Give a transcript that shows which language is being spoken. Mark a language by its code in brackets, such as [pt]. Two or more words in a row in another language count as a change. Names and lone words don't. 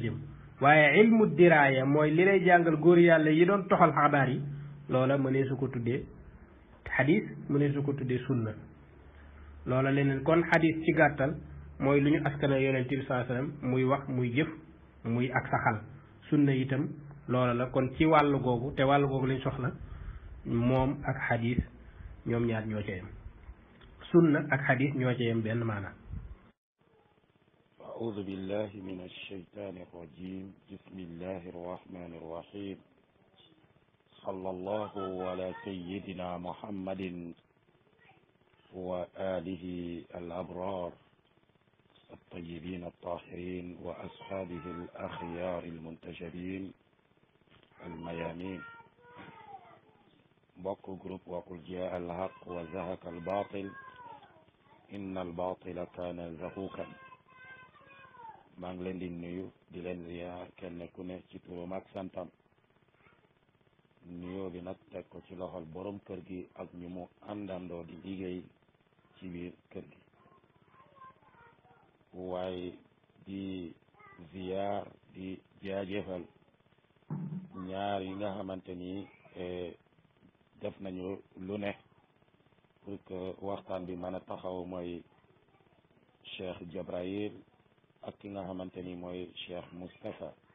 [wo] jëm waaye [ar] علم الدراية [wo] mooy li lay jàngal góor yàlla yi doon toxal xabaar yi loola mëneesu ko tuddee xadis mëneesu ko tuddee sunna loola leneen kon xadis ci gàttal mooy lu ñu askana yonent bi [ar] صلى الله عليه وسلم [wo] muy wax muy jëf muy ak saxal sunna itam loola la kon ci wàllu googu te wàllu googu lañ soxla moom ak xadis ñoom ñaar ñoo ca yem sunna ak xadis ñoo ca yem benn maanaam [ar] أعوذ بالله من الشيطان الرجيم بسم الله الرحمن الرحيم صلى الله على سيدنا محمد وآله الأبرار الطيبين الطاهرين وأصحابه الأخيار المنتجبين الميامين [wo] بوك جروب [ar] وقل جاء الحق وزهق الباطل إن الباطل كان زهوقا [wo] maa ngi leen di nuyu di leen ziyaar kenn ku ne ci turam ak santam nuyoo bi nag teg ko ci loxol borom kër gi ak ñu mu àndandoo di liggéey ci biir kër gi waaye di ziyaar di jaajëfal ñaar yi nga xamante ni def nañu lu ne [fr] pour que [wo] waxtaan bi mën a taxaw mooy Cheikh Jabrail ak ki nga xamante ni mooy Cheikh Moustapha